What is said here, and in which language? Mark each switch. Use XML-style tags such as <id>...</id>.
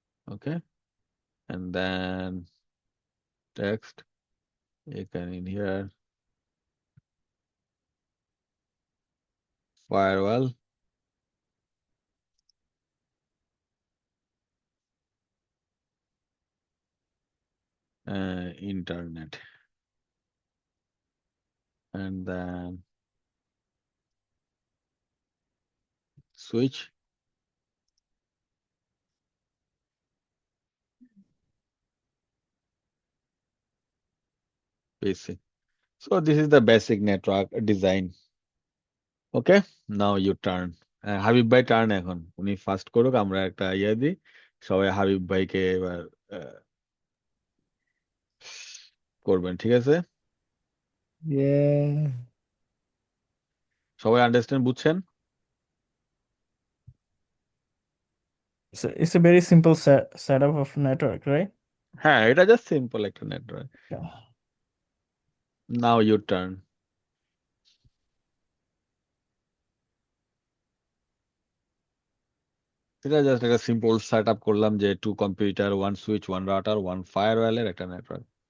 <en>okay, and then text, you can in here firewall, internet, and then switch. Basic. So this is the basic network design. Okay, now you turn.</en> <bn>Habib ভাই turn এখন উনি first করুক, আমরা একটা ইয়ে দিই, সবাই হাবিব ভাইকে এবার করবেন, ঠিক আছে?</bn> <en>Yeah.</en> <bn>সবাই আন্ডারস্ট্যান্ড, বুঝছেন?</bn> <en>So it's a very simple setup of network, right?</en> <bn>হ্যাঁ, এটা জাস্ট সিম্পল একটা network.</bn> <en>Yeah. Now you turn.</en> <bn>এটা জাস্ট একটা সিম্পল সেট আপ করলাম যে 2 কম্পিউটার, 1 সুইচ, 1 রাউটার, 1 ফায়ারওয়ালের একটা নেটওয়ার্ক।</bn>